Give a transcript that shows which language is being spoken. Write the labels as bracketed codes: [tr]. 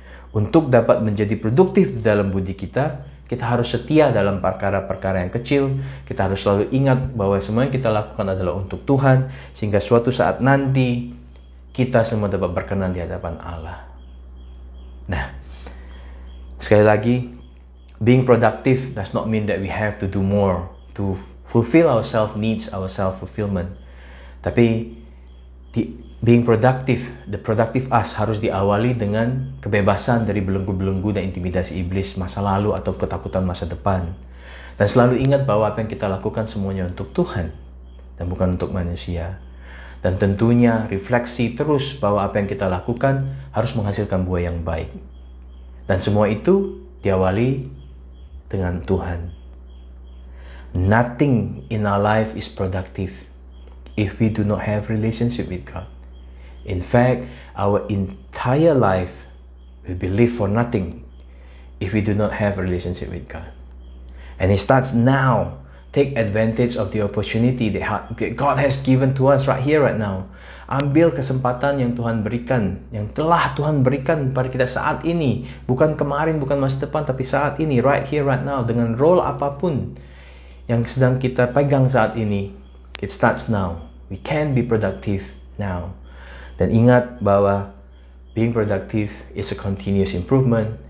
[id] Untuk dapat menjadi produktif dalam budi kita harus setia dalam perkara-perkara yang kecil. Kita harus selalu ingat bahwa semua yang kita lakukan adalah untuk Tuhan, sehingga suatu saat nanti kita semua dapat berkenan di hadapan Allah. Nah, sekali lagi, [en] being productive does not mean that we have to do more to fulfill our self-needs, our self-fulfillment. [id] Tapi [en] being productive, the productive us [id] harus diawali dengan kebebasan dari belenggu-belenggu dan intimidasi iblis masa lalu atau ketakutan masa depan. Dan selalu ingat bahwa apa yang kita lakukan semuanya untuk Tuhan dan bukan untuk manusia. Dan tentunya refleksi terus bahwa apa yang kita lakukan harus menghasilkan buah yang baik. Dan semua itu diawali dengan Tuhan. [en] Nothing in our life is productive if we do not have relationship with God. In fact, our entire life will be lived for nothing if we do not have a relationship with God. And it starts now. Take advantage of the opportunity that God has given to us right here, right now. [id] Ambil kesempatan yang Tuhan berikan, yang telah Tuhan berikan pada kita saat ini. Bukan kemarin, bukan masa depan, tapi saat ini, [en] right here, right now. [id] Dengan role apapun yang sedang kita pegang saat ini. [en] It starts now. We can be productive now. [id] Dan ingat bahwa [en] being productive is a continuous improvement.